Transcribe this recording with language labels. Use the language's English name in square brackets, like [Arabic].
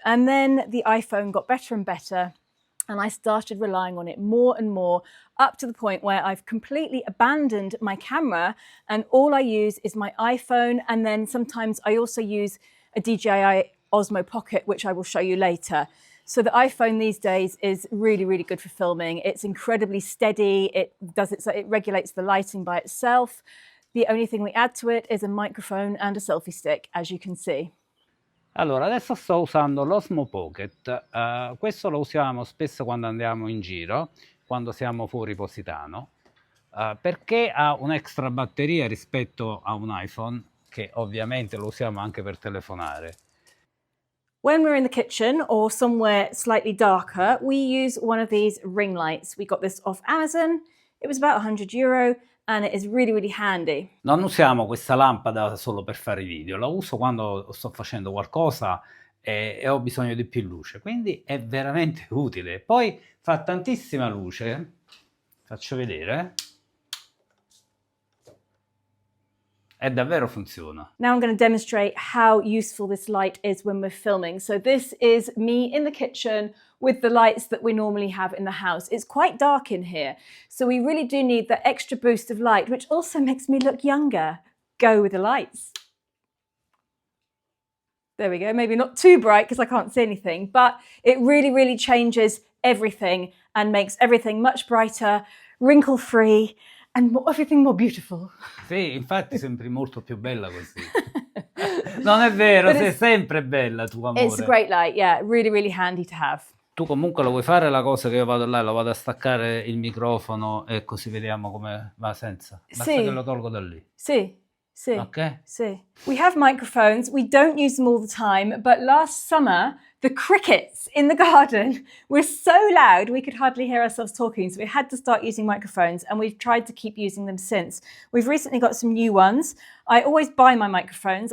[English] And then the iPhone got better and better, and I started relying on it more and more, up to the point where I've completely abandoned my camera, and all I use is my iPhone, and then sometimes I also use a DJI Osmo Pocket, which I will show you later. So the iPhone these days is really, really good for filming. It's incredibly steady. It regulates the lighting by itself. The only thing we add to it is a microphone and a selfie stick, as you can see. [Italian] Allora, adesso sto usando l'Osmo Pocket. Questo lo usiamo spesso quando andiamo in giro, quando siamo fuori Positano, perché ha un'extra batteria rispetto a un iPhone, che ovviamente lo usiamo anche per telefonare. [English] When we're in the kitchen or somewhere slightly darker, we use one of these ring lights. We got this off Amazon. It was about €100 and it is really, really handy. [Italian] Non usiamo questa lampada solo per fare video, la uso quando sto facendo qualcosa e ho bisogno di più luce, quindi è veramente utile. Poi fa tantissima luce, faccio vedere. E davvero funziona. [English] Now I'm going to demonstrate how useful this light is when we're filming. So this is me in the kitchen with the lights that we normally have in the house. It's quite dark in here, so we really do need that extra boost of light, which also makes me look younger. Go with the lights. There we go. Maybe not too bright because I can't see anything, but it really, really changes everything and makes everything much brighter, wrinkle-free, and everything more beautiful. [Italian] Sì, infatti sembri molto più bella così. Non è vero, sei sempre bella tu, amore. [English] It's a great light, yeah, really, really handy to have. [Italian] Tu comunque lo vuoi fare la cosa che io vado là, lo vado a staccare il microfono e così vediamo come va senza? Basta che lo tolgo da lì. Sì. [English] Okay. We have microphones. We don't use them all the time, but last summer, the crickets in the garden were so loud we could hardly hear ourselves talking, so we had to start using microphones, and we've tried to keep using them since. We've recently got some new ones. I always buy my microphones.